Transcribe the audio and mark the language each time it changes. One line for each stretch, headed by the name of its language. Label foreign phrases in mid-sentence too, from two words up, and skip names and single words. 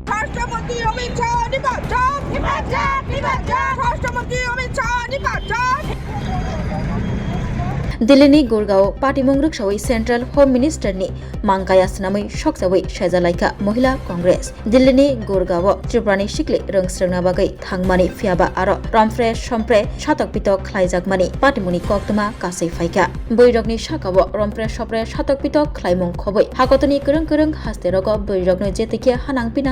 Bangla: রাষ্ট্রমন্ত্রী অমিত শাহ নির্বাচন রাষ্ট্রমন্ত্রী অমিত শাহ নির্বাচন
Kok Borok: दिल्लीनि गुरगाव पार्टीमुं रक्षावै
English: central home ministerni
Kok Borok: मांगाया स्नामै सकजावै सायजालायखा महिला कांग्रेस दिल्लीनि गुरगाव त्रिपुरानि सिक्ले रोंस्रोंना बागै थांमानि फियाबा आरो रमफ्रे समफ्रे सातक पितक ख्लायजाकमानि पार्टीमुनि कक्तमा कासै फायखा बैरगनि साकाव रमफ्रे सफ्रे सातक पितक ख्लायमुं खबै हाकतनि गोरों गोरों हास्तेरग बैरगनो जेतिखे हानां पिनां